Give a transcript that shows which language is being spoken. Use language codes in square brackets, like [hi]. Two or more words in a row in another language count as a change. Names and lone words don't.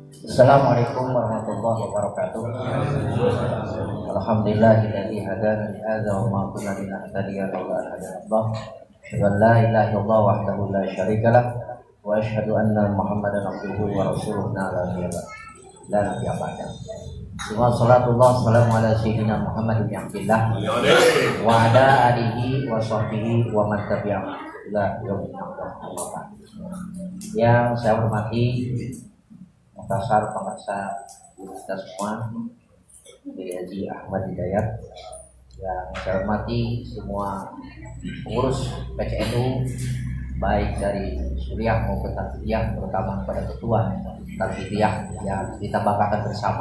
[ar] السلام عليكم ورحمة الله وبركاته. الحمد لله الذي هدانا لهذا وما كنا لنهتدي لولا أن هدانا الله. أشهد أن لا إله إلا الله وحده لا شريك له وأشهد أن محمدا عبده ورسوله لا نبي بعد. والصلاة والسلام على سيدنا محمد بن عبد الله وعلى آله وصحبه ومن تبعه إلى يوم القيامة. [id] Yang saya hormati Makassar, pemirsa kita semua, Haji Ahmad Hidayat. Yang saya hormati semua pengurus PCNU, baik dari Suriah maupun Tanfidiyah, terutama kepada ketua Tanfidiyah yang kita banggakan bersama.